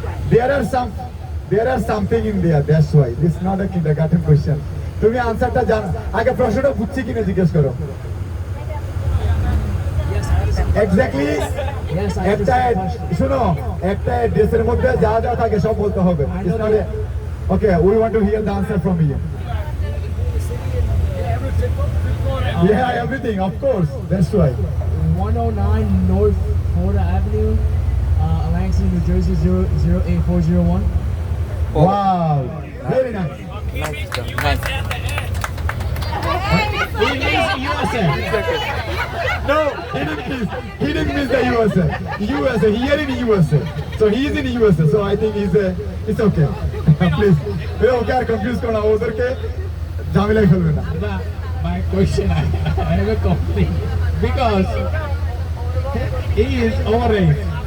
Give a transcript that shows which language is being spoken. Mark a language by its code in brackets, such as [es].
[en] There are something in there. That's why this is not a kindergarten question. [bn] তুমি আনসারটা জানো, আগে প্রশ্নটা বুঝছি কিনা জিজ্ঞেস করো। এক্স্যাক্টলি, একটা শুনো, একটা ড্রেসের মধ্যে যা যা থাকে সব বলতে হবে। [en] Okay, we want to hear the answer from you. Yeah, everything, of course. That's why. 109 North Florida Avenue, Lansing, New Jersey 08401. Wow, very nice. Nice job, nice. He means USA. No, he didn't miss the USA. USA, here in USA. So he is in USA. So I think it's okay. [bn] Please, okay আর confuse করো না, ওদেরকে ঝামেলায় ফেলবে না। [en] My question, I have a complaint because he is overage.